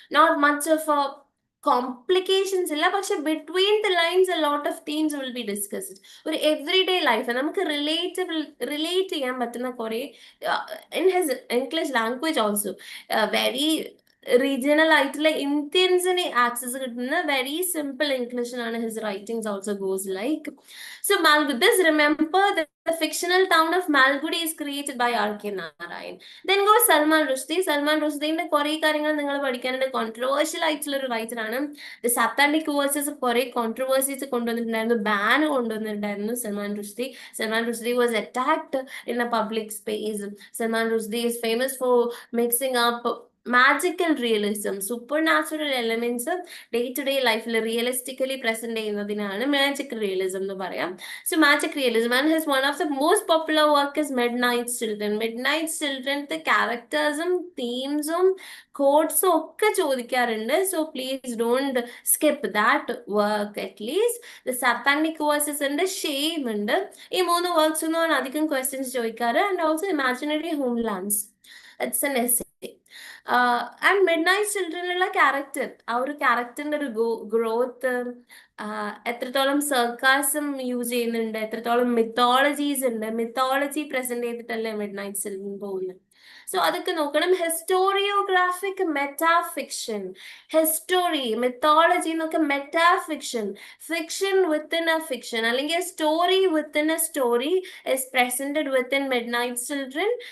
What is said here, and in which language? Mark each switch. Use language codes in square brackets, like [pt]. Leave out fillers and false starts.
[en] not much of a complications [ml] ഇല്ല, പക്ഷെ [en] Between the lines a lot of themes will be discussed. ഒരു every day life [ml] നമുക്ക് relate ചെയ്യാൻ പറ്റുന്ന കുറെ, [en] in his English language also very regional [ml] ആയിട്ടുള്ള ഇന്ത്യൻസിന് access കിട്ടുന്ന [en] Very simple ഇംഗ്ലീഷിലാണ് his writings also goes like. So Malgudi, remember the fictional town of Malgudi is created by R.K. Narayan. Then goes Salman Rushdie. [ml] Salman Rushdiന്റെ കുറെ കാര്യങ്ങൾ നിങ്ങൾ പഠിക്കാനുണ്ട്. Controversial ആയിട്ടുള്ള ഒരു writer ആണ്. ദ സാത്താനിക് വേഴ്സസ് കുറെ controversies കൊണ്ടുവന്നിട്ടുണ്ടായിരുന്നു, ban കൊണ്ടുവന്നിട്ടുണ്ടായിരുന്നു Salman Rushdie. [en] Salman Rushdie was attacked in a public space. Salman Rushdie is famous for mixing up magical realism, supernatural elements day to day ലൈഫിൽ [ml] realistically present ചെയ്യുന്നതിനാണ് magic realism എന്ന് പറയാം. [en] So magic realism, and his one of the most popular work is Midnight's Children. [ml] Midnight's Children the charactersum, themesum, quotesum ഒക്കെ ചോദിക്കാറുണ്ട്. [en] So please don't skip that work at least. [ml] The satanic verses ഉണ്ട്, shame ഉണ്ട്. ഈ മൂന്ന് works ഒന്നും അധികം questions ചോദിക്കാറ്. [en] And also imaginary homelands, it's an essay. [ml] And mid night ചിൽഡ്രനിലുള്ള character, ആ ഒരു ക്യാരക്ടറിന്റെ ഒരു ഗ്രോത്ത്, എത്രത്തോളം സർക്കാസം യൂസ് ചെയ്യുന്നുണ്ട്, എത്രത്തോളം മിത്തോളജീസ് ഉണ്ട്, mythology present ചെയ്തിട്ടല്ലേ mid night children പോകുന്നത്. സോ അതൊക്കെ നോക്കണം. ഹിസ്റ്റോറിയോഗ്രാഫിക് മെറ്റാഫിക്ഷൻ, ഹിസ്റ്റോറി മിത്തോളജി എന്നൊക്കെ metafiction, fiction within A fiction അല്ലെങ്കിൽ story within A story [en] is presented within Midnight Children.